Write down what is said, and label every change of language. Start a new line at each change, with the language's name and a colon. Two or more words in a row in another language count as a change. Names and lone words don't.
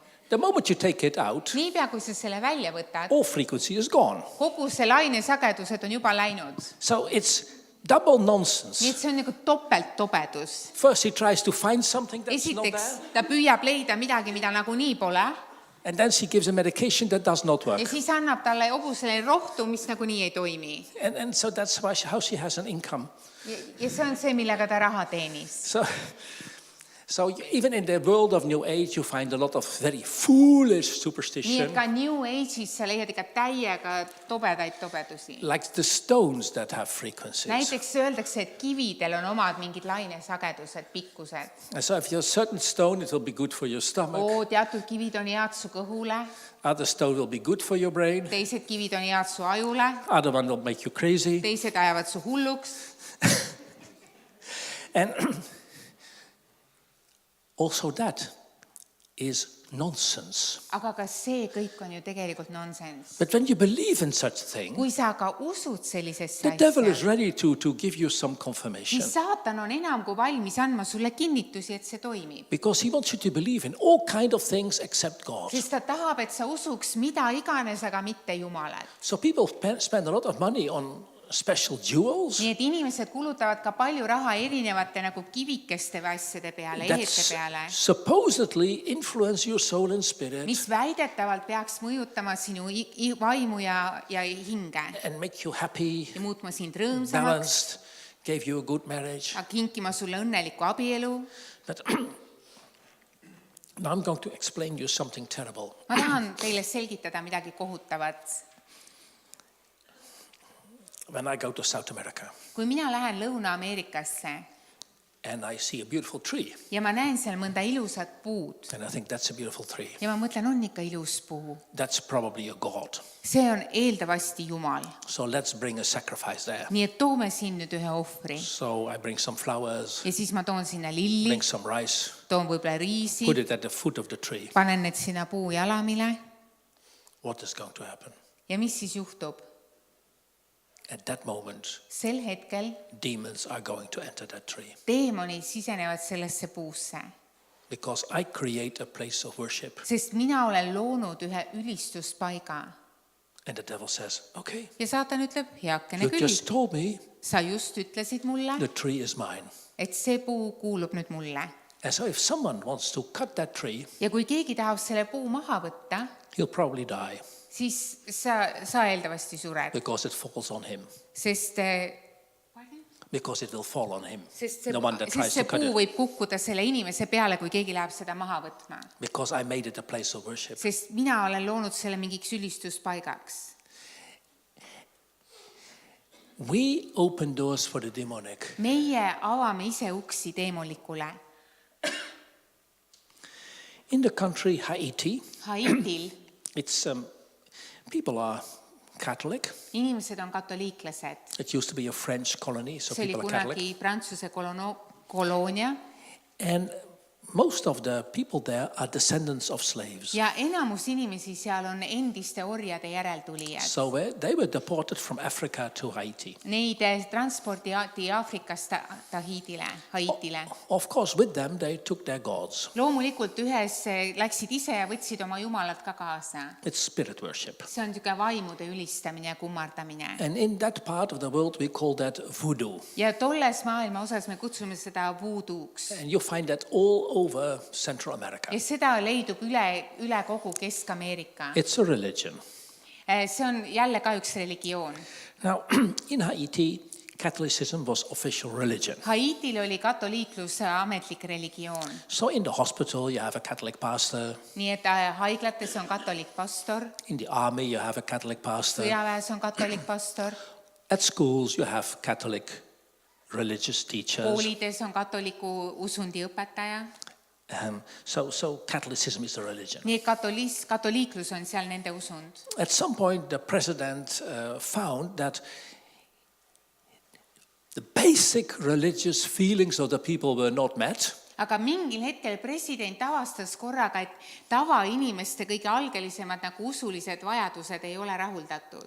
English: the moment you take it out,
Estonian: niipea kui sa selle välja võtad,
English: all frequency is gone.
Estonian: kogu see lainesagedused on juba läinud.
English: So it's double
Estonian: Nii
English: nonsense.
Estonian: et see on nagu topelttobedus.
English: First he tries to find something that's not
Estonian: Esiteks,
English: there,
Estonian: ta püüab leida midagi, mida nagunii pole,
English: and then she gives a medication that does not work.
Estonian: ja siis annab talle hobusele rohtu, mis nagunii ei toimi.
English: And so that's how she has an income.
Estonian: Ja see on see, millega ta raha teenis.
English: So even in the world of New Age, you find a lot of very foolish
Estonian: Nii et
English: superstition,
Estonian: ka New Age'is sa leiad ikka täiega tobedaid tobedusi.
English: like the stones that have frequencies.
Estonian: Näiteks öeldakse, et kividel on omad mingid lainesagedused, pikkused.
English: And so if you're a certain stone, it will be good for your stomach.
Estonian: Teatud kivid on head su kõhule,
English: Other stone will be good for your brain.
Estonian: teised kivid on head su ajule,
English: Other one will make you crazy.
Estonian: teised ajavad su hulluks.
English: And also that is nonsense.
Estonian: Aga ka see kõik on ju tegelikult nonsense.
English: But when you believe in such a thing,
Estonian: Kui sa ka usud sellisesse
English: the devil is
Estonian: asja,
English: ready to give you some confirmation.
Estonian: siis saatan on enam kui valmis andma sulle kinnitusi, et see toimib.
English: Because he wants you to believe in all kind of things except God.
Estonian: Sest ta tahab, et sa usuks mida iganes, aga mitte Jumalat.
English: So people spend a lot of money on special jewels
Estonian: Nii et inimesed kulutavad ka palju raha erinevate nagu kivikeste või asjade peale,
English: that
Estonian: ehete peale,
English: supposedly influence your soul and spirit
Estonian: mis väidetavalt peaks mõjutama sinu vaimu ja hinge
English: and make you happy,
Estonian: ja muutma sind rõõmsamaks,
English: balanced, gave you a good marriage.
Estonian: kinkima sulle õnneliku abielu.
English: But now I'm going to explain you something terrible.
Estonian: Ma tahan teile selgitada midagi kohutavat.
English: When I go to South America
Estonian: Kui mina lähen Lõuna-Ameerikasse
English: and I see a beautiful tree,
Estonian: ja ma näen seal mõnda ilusat puud
English: and I think that's a beautiful tree,
Estonian: ja ma mõtlen, on ikka ilus puu.
English: that's probably a God.
Estonian: See on eeldavasti Jumal.
English: So let's bring a sacrifice there.
Estonian: Nii et toome siin nüüd ühe ohvri.
English: So I bring some flowers,
Estonian: Ja siis ma toon sinna lilli,
English: bring some rice,
Estonian: toon võib-olla riisi,
English: put it at the foot of the tree.
Estonian: panen need sinna puujalamile
English: What is going to happen?
Estonian: ja mis siis juhtub?
English: At that moment,
Estonian: Sel hetkel
English: demons are going to enter that tree
Estonian: teemonid sisenevad sellesse puusse,
English: because I create a place of worship.
Estonian: sest mina olen loonud ühe ülistuspaiga.
English: And the devil says, okay,
Estonian: Ja saatan ütleb, heakene
English: you
Estonian: küll,
English: just told me
Estonian: sa just ütlesid mulle,
English: the tree is mine.
Estonian: et see puu kuulub nüüd mulle.
English: And so if someone wants to cut that tree,
Estonian: Ja kui keegi tahab selle puu maha võtta,
English: he'll probably die
Estonian: siis sa eeldavasti sured,
English: because it falls on him.
Estonian: sest
English: because it will fall on him.
Estonian: sest
English: The one that tries
Estonian: see
English: to cut
Estonian: puu
English: it.
Estonian: võib kukkuda selle inimese peale, kui keegi läheb seda maha võtma.
English: Because I made it a place of worship.
Estonian: Sest mina olen loonud selle mingiks ülistuspaigaks.
English: We open doors for the demonic.
Estonian: Meie avame ise uksi teemolikule.
English: In the country Haiti,
Estonian: Haitil
English: it's people are Catholic.
Estonian: inimesed on katoliiklased.
English: It used to be a French colony, so
Estonian: See oli
English: people are Catholic.
Estonian: kunagi Prantsuse koloonia
English: And most of the people there are descendants of slaves.
Estonian: ja enamus inimesi seal on endiste orjade järeltulijad.
English: So they were deported from Africa to Haiti.
Estonian: Neid transpordi Aafrikast Haitile.
English: Of course, with them they took their gods.
Estonian: Loomulikult ühes läksid ise ja võtsid oma jumalad ka kaasa.
English: It's spirit worship.
Estonian: See on niisugune vaimude ülistamine ja kummardamine.
English: And in that part of the world we call that voodoo.
Estonian: Ja tolles maailma osas me kutsume seda voodooks.
English: And you find that all over Central America.
Estonian: Ja seda leidub üle kogu Kesk-Ameerika.
English: It's a religion.
Estonian: See on jälle ka üks religioon.
English: Now, in Haiti, Catholicism was official religion.
Estonian: Haitil oli katoliiklus ametlik religioon.
English: So in the hospital you have a Catholic pastor.
Estonian: Nii et haiglates on katolik pastor,
English: In the army you have a Catholic pastor.
Estonian: sõjaväes on katolik pastor,
English: At schools you have Catholic religious teachers.
Estonian: koolides on katoliku usundi õpetaja.
English: So Catholicism is a religion.
Estonian: Nii et katoliiklus on seal nende usund.
English: At some point the president found that the basic religious feelings of the people were not met.
Estonian: Aga mingil hetkel president avastas korraga, et tavainimeste kõige algelisemad nagu usulised vajadused ei ole rahuldatud.